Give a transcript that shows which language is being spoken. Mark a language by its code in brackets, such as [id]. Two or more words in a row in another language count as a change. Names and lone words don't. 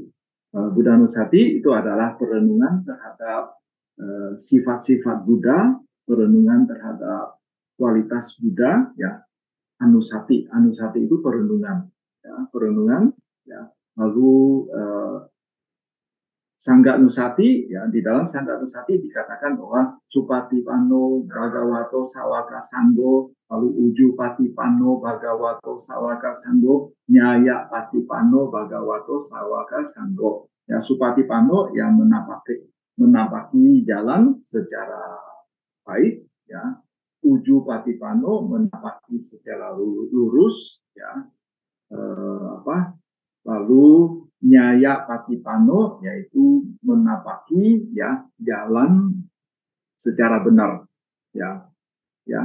[id] Buddha Nusati itu adalah perenungan terhadap sifat-sifat Buddha, perenungan terhadap kualitas Buddha, ya. Anusati itu perenungan, ya, ya. Lalu Sangga Nusati, ya, di dalam Sangga Nusati dikatakan bahwa [pi] Supatipano Bhagavato Sawaka Sanggo, lalu Uju Patipano Bhagavato Sawaka Sanggo, Nyaya Patipano Bhagavato Sawaka Sanggo. [id] Ya, Supatipano yang menapaki jalan secara baik, ya. [pi] Uju Patipano [id] menapaki secara lurus, ya. Lalu [pi] Nyaya Patipano [id] yaitu menapaki, ya, jalan secara benar, ya, ya.